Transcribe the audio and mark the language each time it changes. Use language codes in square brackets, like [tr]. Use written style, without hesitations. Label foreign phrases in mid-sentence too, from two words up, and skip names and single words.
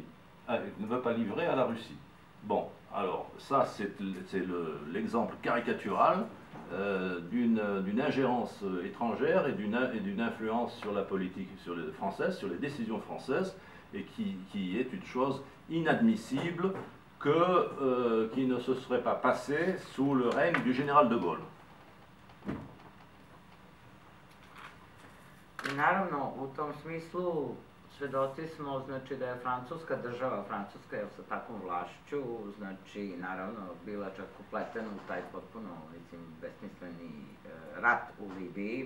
[fr] Il ne veut pas livrer à la Russie. Bon, alors ça c'est l'exemple caricatural d'une ingérence étrangère et d'une influence sur la politique française, sur les décisions françaises, et qui est une chose inadmissible qui ne se serait pas passée sous le règne du général de Gaulle. [sr] Naravno, u tom smislu svedoci smo, znači, da je Francuska država, Francuska je sa takvom vlašću, znači, naravno, bila čak upletena u taj potpuno, mislim, besmisleni rat u Libiji.